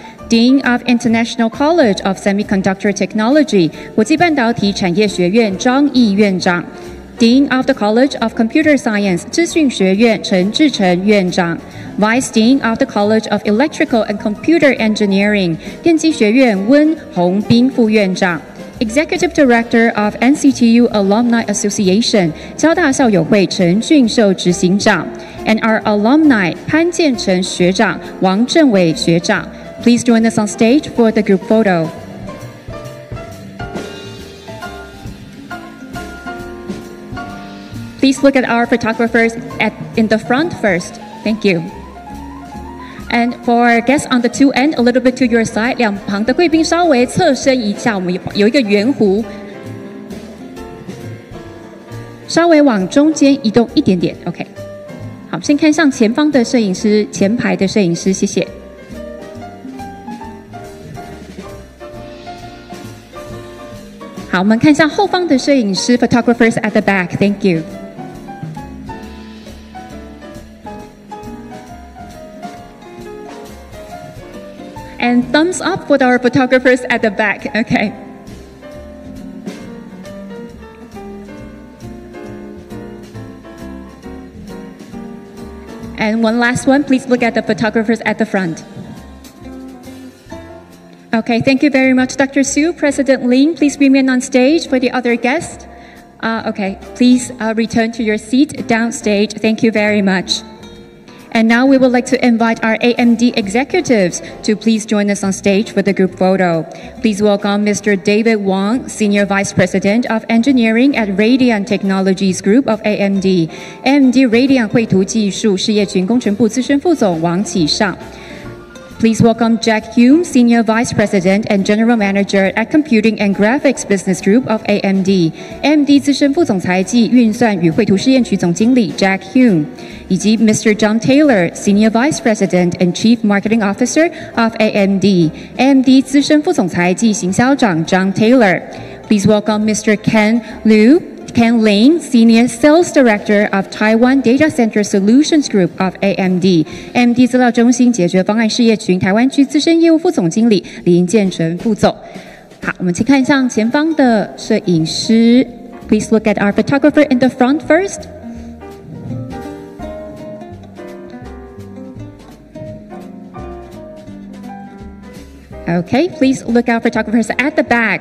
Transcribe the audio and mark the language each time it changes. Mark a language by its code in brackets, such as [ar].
[en] Dean of International College of Semiconductor Technology [zh] 国际半导体产业学院张毅院长。 [en] Dean of the College of Computer Science [zh] 资讯学院陈志成院长 [en] Vice Dean of the College of Electrical and Computer Engineering [zh] 电机学院温宏斌副院长 [en] Executive Director of NCTU Alumni Association, [zh] 交大校友会陈俊寿执行长 [en] and our alumni 潘建成学长、王正伟学长. Please join us on stage for the group photo. Please look at our photographers in the front first. Thank you. And for our guests on the two end, a little bit to your side, [zh] 两旁的贵宾稍微侧身一下，我们有一个圆弧，稍微往中间移动一点点。 OK， 好，先看向前方的摄影师，前排的摄影师，谢谢。好，我们看向后方的摄影师 ， [en] photographers at the back. Thank you. And thumbs up for our photographers at the back. Okay. And one last one, please look at the photographers at the front. Okay, thank you very much, Dr. Su. President Lin, please remain on stage for the other guests. Okay, please return to your seat downstage. Thank you very much. And now we would like to invite our AMD executives to please join us on stage for the group photo. Please welcome Mr. David Wang, Senior Vice President of Engineering at Radian Technologies Group of AMD. [zh] AMD Radian 绘图技术事业群工程部资深副总王启尚. [en] Please welcome Jack Hume, Senior Vice President and General Manager at Computing and Graphics Business Group of AMD. [zh] AMD 资深副总裁暨运算与绘图试验区总经理 Jack Hume. 以及 Mr. [en] John Taylor, Senior Vice President and Chief Marketing Officer of AMD. [zh] AMD 资深副总裁暨行销长 John Taylor. [en] Please welcome Mr. Ken Lin, Senior Sales Director of Taiwan Data Center Solutions Group of AMD. [zh] AMD 资料中心解决方案事业群台湾区资深业务副总经理林建成副总。好，我们请看向前方的摄影师。 [en] Please look at our photographer in the front first. Okay, please look out photographers at the back.